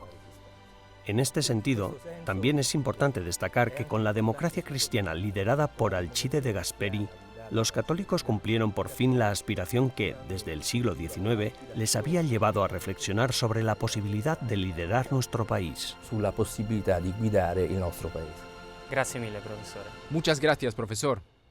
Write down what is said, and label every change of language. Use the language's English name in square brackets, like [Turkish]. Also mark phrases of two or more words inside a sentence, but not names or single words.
[Spanish] En este sentido, también es importante destacar que con la Democracia Cristiana liderada por Alcide de Gasperi, los católicos cumplieron por fin la aspiración que, desde el siglo XIX, les había llevado a reflexionar sobre la posibilidad de liderar nuestro país. [Italian] Sulla possibilità di guidare il nostro paese. Grazie mille, [Spanish] profesor. Muchas gracias, profesor.